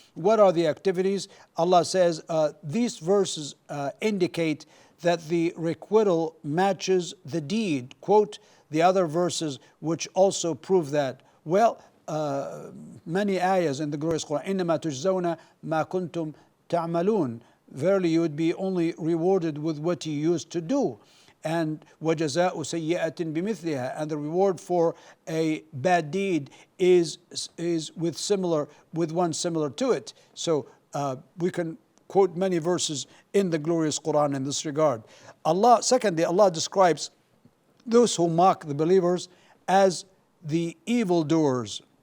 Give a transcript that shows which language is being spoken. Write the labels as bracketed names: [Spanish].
[English] What are the activities? Allah says these verses indicate that the requital matches the deed. Quote the other verses which also prove that. Well, many ayahs in the glorious Quran. [Arabic] إِنَّمَا تُجْزَوْنَ مَا كُنْتُمْ تَعْمَلُونَ. [English] Verily, you would be only rewarded with what you used to do. [Arabic] And وَجَزَاءُ سَيِّئَةٍ بِمِثْلِهَا. [English] And the reward for a bad deed is with one similar to it. So we can quote many verses in the glorious Quran in this regard. Secondly, Allah describes those who mock the believers as the evildoers.